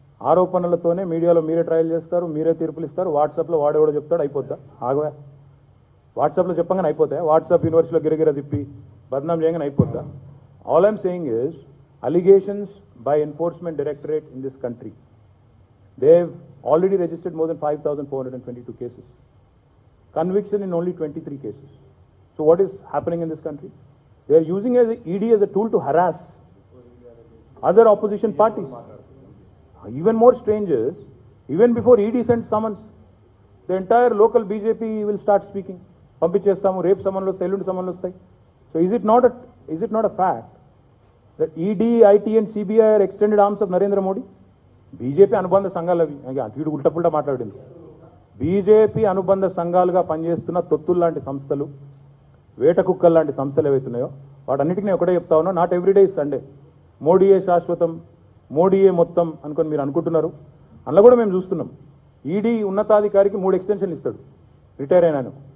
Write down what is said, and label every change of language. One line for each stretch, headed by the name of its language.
Telugu: ఆరోపణలతోనే మీడియాలో మీరే ట్రయల్ చేస్తారు, మీరే తీర్పులు ఇస్తారు, వాట్సాప్లో వాడేవాడో చెప్తాడు, అయిపోద్దా? ఆగవా, వాట్సాప్లో చెప్పగానే అయిపోతాయి? వాట్సాప్ యూనివర్సిటీలో గిరగిర తిప్పి బద్నాం చేయగానే అయిపోద్దా?
English: All I'm saying is, allegations by Enforcement Directorate in this country, they've already registered more than 5,422 cases. Conviction in only 23 cases. So what is happening in this country? They are using ED as a tool to harass other opposition parties. Even more strange is, even before ED sends summons, the entire local BJP will start speaking.
Telugu: పంపించేస్తాము, రేపు సమన్లు వస్తాయి, ఎల్లుండి సమన్లు వస్తాయి.
English: So is it not a fact that ED, IT and CBI are extended arms of Narendra Modi?
Telugu: BJP అనుబంధ సంఘాలు అవి. వీడు ఉల్టా మాట్లాడింది. బీజేపీ అనుబంధ సంఘాలుగా పనిచేస్తున్న తొత్తులు లాంటి సంస్థలు, వేట కుక్కలు లాంటి సంస్థలు ఏవైతున్నాయో వాటన్నిటికీ నేను ఒకటే చెప్తా ఉన్నా,
English: Not every day is Sunday.
Telugu: మోడీయే శాశ్వతం, మోడీయే మొత్తం అనుకొని మీరు అనుకుంటున్నారు. అందులో కూడా మేము చూస్తున్నాం, ఈడీ ఉన్నతాధికారికి 3 ఎక్స్టెన్షన్లు ఇస్తాడు రిటైర్ అయినాను.